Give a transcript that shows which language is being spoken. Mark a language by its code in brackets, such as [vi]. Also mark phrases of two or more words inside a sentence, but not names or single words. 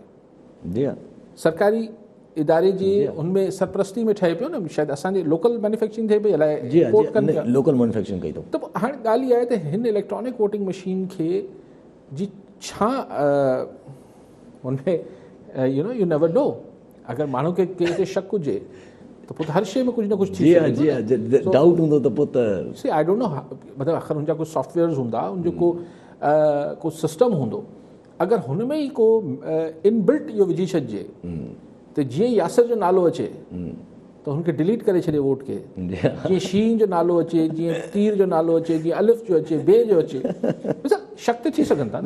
[sd] जी हा, सरकारी इदारे जी उनमें सरपरस्ती में ठहे पियो न, शायदि असांजे [en] local manufacturing [sd] थिए पई, अलाए जी इंपोर्ट कनि पिया। [en] local manufacturing [sd] कई अथऊं। त हाणे ॻाल्हि इहा आहे त हिन [en] electronic voting machine [sd] खे जी छा हुनमें [en] you never know, [sd] अगरि माण्हू खे कंहिं ते शक हुजे त पोइ त हर शइ में कुझु न कुझु थी जी हा, जी हा, डाउट हूंदो त पोइ त [en] see I don't know, [sd] मतिलबु आख़िर हुनजा कुझु सॉफ्टवेयर्स हूंदा, उनजो को सिस्टम हूंदो। अगरि हुन में ई को इनबिल्ट इहो विझी छॾिजे त जीअं यासिर जो नालो अचे त हुनखे डिलीट करे छॾे वोट खे, जीअं शीन जो नालो अचे, जीअं तीर जो नालो अचे, जीअं अलिफ जो अचे, बे जो अचे, शक त थी सघनि था न।